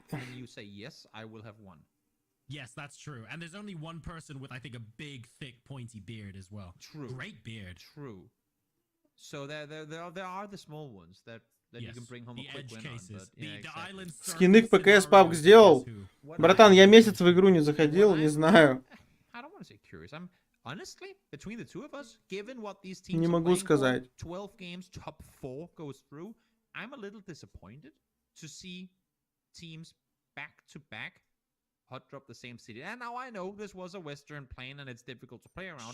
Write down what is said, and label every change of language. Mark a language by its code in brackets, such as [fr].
[en] and you say yes, I will have won. Yes, that's true. And there's only one person with, I think, a big, thick, pointy beard as well. True. Great beard. True. So there are the small ones that you can bring home a quick win on. [ru] Скины к ПКС пабг сделал. Братан, я месяц в игру не заходил, не знаю. [en] I don't want to say curious. I'm honestly, between the two of us, given what these teams [ru] не могу сказать. [en] 12 games, top 4 goes through, I'm a little disappointed to see teams back to back hot drop the same city. And now I know this was a Western plane and it's difficult to play around.